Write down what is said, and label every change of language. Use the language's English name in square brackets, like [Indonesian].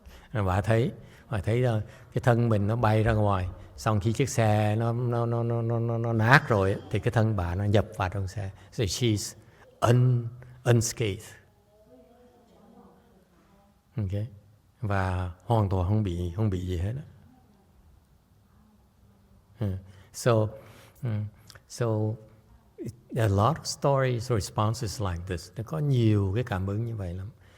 [Vietnamese] And bà thấy cái thân mình nó bay ra ngoài, xong khi chiếc xe nó nát rồi thì cái thân bà nó nhập vào trong xe. [English] So she's unscathed. [Vietnamese] Okay. Và hoàn toàn không bị gì hết. [English] So there are a lot of stories or responses like this. [Vietnamese] Nó có nhiều cái cảm ứng như vậy lắm.